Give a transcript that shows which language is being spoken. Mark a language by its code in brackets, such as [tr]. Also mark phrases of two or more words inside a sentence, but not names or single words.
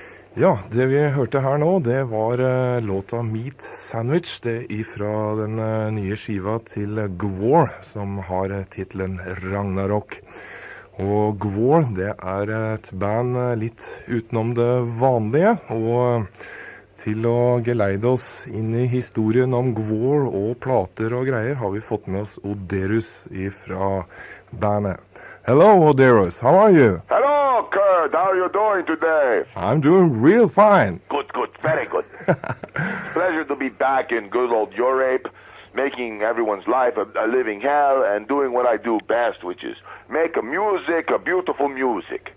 [no] Ja, det vi hørte her nå, det var låta Meat Sandwich, det ifra den nye skiva til Gwar, som har titlen Ragnarök. Og Gwar, det er et band litt utenom det vanlige, og til å geleide oss inn i historien om Gwar og plater og greier, har vi fått med oss Oderus ifra bandet. [en] Hello, Oderus. How are you? Hello, Curt. How are you doing today? I'm doing real fine. Good, very good. Pleasure to be back in good old Europe, making everyone's life a living hell and doing what I do best, which is make a beautiful music.